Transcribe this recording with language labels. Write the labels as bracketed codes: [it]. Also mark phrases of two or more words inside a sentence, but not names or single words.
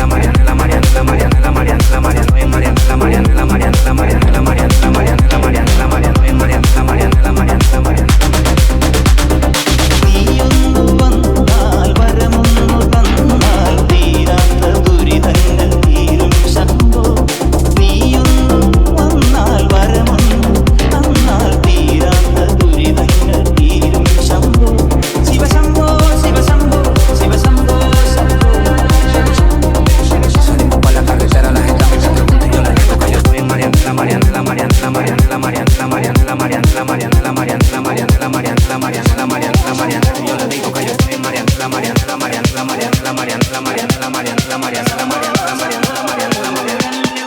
[ml] നീയൊന്നു വന്നാൽ വരമൊന്നു തന്നാൽ തീരാത്ത ദുരിതങ്ങൾ തീരും ശംഭോ നീയൊന്നു വന്നാൽ വരമൊന്നു തന്നാൽ തീരാത്ത ദുരിതങ്ങൾ തീരും ശംഭോ ശിവശംഭോ ശിവശംഭോ ശിവശംഭോ ശംഭോ [es] Salimos pa' la carretera, la gente me pregunta y yo le digo que yo estoy en Marianela, Marianela, Marianela, Marianela, Marianela, Marianela, Marianela, Marianela, Marianela, Marianela, Marianela, Marianela, Marianela, Marianela. Yo le digo que yo estoy en Marianela, Marianela, Marianela, Marianela, Marianela, Marianela, Marianela, Marianela, Marianela, Marianela, Marianela, Marianela, Marianela.